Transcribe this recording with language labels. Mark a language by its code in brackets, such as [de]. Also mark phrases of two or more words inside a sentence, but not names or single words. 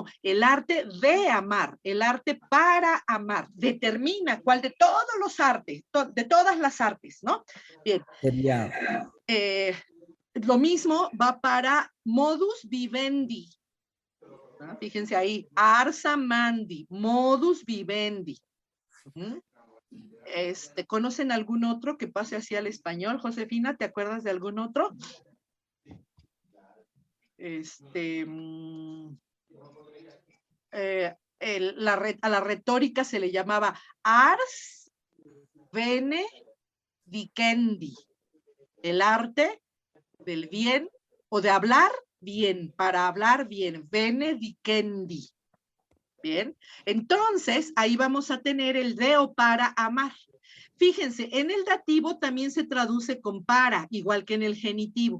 [es] El arte de amar, el arte para amar. Determina cuál de todos los artes, de todas las artes, ¿no? Bien. Sería, Lo mismo va para [la] modus vivendi. [es] ¿No? Fíjense ahí, [la] ars amandi, modus vivendi. [es] ¿Conocen algún otro que pase así al español? Josefina, ¿te acuerdas de algún otro? A la retórica se le llamaba [la] ars bene dicendi, [es] el arte del bien o de hablar bien, para hablar bien, [la] bene dicendi. [es] Bien, entonces ahí vamos a tener el deo para amar. Fíjense, en el dativo también se traduce con para, igual que en el genitivo.